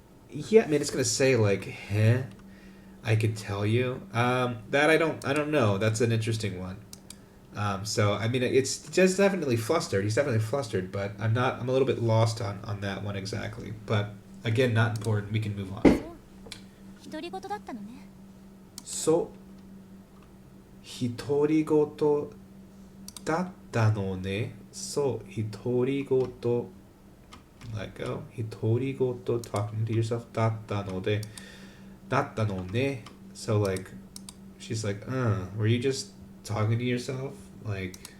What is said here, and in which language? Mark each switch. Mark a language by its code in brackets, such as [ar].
[en] Yeah, I mean it's gonna say like heh. I could tell you. That I don't know. That's an interesting one. So I mean it's just definitely flustered. He's definitely flustered, but I'm a little bit lost on that one exactly. But again, not important. We can move on. [ja] 独り言だったのね。 So 独り言だったのね。そう独り言 [en] let go [ja] 独り言 [en] talking to yourself [ja] だったのでだったのね [en] so like she's like were you just talking to yourself like